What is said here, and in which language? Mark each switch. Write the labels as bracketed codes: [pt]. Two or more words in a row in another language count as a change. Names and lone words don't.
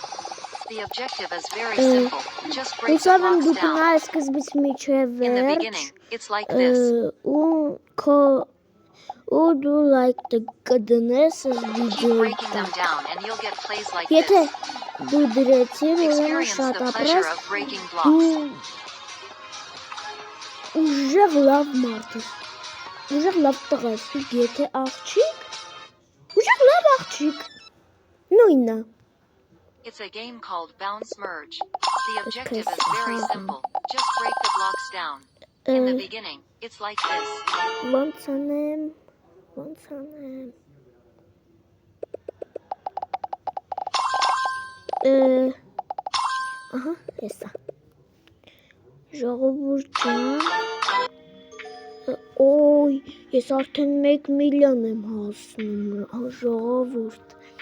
[hy] հուսով եմ դուք նայ սկզբից միջև վերջ ու դու լայք կդնես վիդեոյի տակ, եթե դու դրեցիր, ուրեմն շատ ապրես, դու ուժեղ լավ մարդ ես, ուժեղ լավ տղա ես, եթե աղջիկ, ուժեղ լավ աղջիկ, նույնն է. [en] It's a game called Bounce Merge. The objective is very simple. Just break the blocks down. In the beginning, it's like this. [hy] Ոնց անեմ. Ահա, հեսա. Ժողովուրդ ջան. Օй, ես արդեն 1 միլիոն եմ հասնում, ժողովուրդ.